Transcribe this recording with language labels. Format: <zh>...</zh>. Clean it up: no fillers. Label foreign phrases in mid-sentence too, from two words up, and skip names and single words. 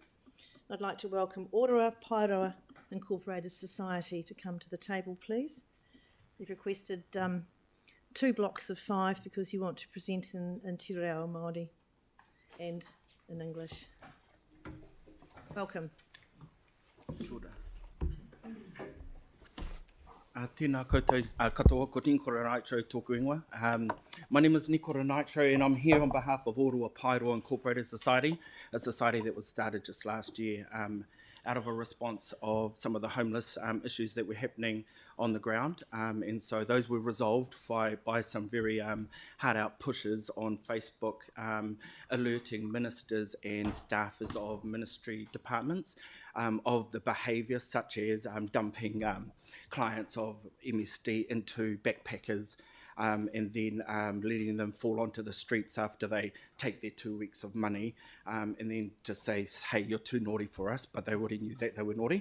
<en>I'd like to welcome Oroa Pairoa Incorporated Society to come to the table, please. You've requested 2 blocks of 5 because you want to present in Te Reo Māori and in English. Welcome.</en> <mi>Tēnā koutou katoa, ko Nikora Nitro tōku ingoa.</mi> <en>My name is Nikora Nitro and I'm here on behalf of Orua Paeroa Incorporated Society, a society that was started just last year out of a response of some of the homeless issues that were happening on the ground. And so those were resolved by some very hard-out pushes on Facebook, alerting ministers and staffers of ministry departments of the behaviour such as dumping clients of MSD into backpackers and then letting them fall onto the streets after they take their 2 weeks of money and then just say, hey, you're too naughty for us, but they already knew that they were naughty.</en>